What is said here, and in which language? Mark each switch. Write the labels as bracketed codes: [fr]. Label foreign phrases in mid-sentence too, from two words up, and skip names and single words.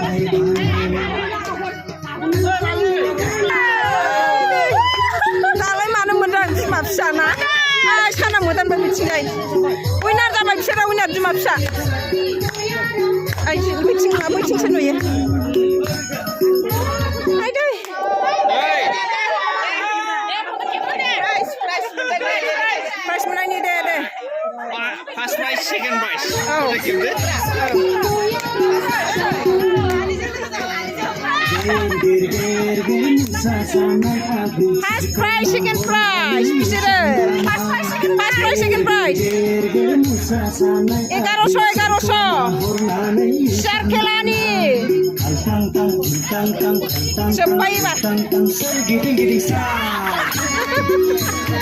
[brx] दालाय मानो मोनदों बिमा फिसाना साना मोदानबो मिथिंगाय उइनार जाबाय बिसोरो उइनार बिमा फिसा बैथिंसो नुयो प्राइज मोननायनि दे [en] first prize second prize First prize, second prize, bisoरो first prize, second prize 1100 share [brx] खेलानि जोब्बाय एबार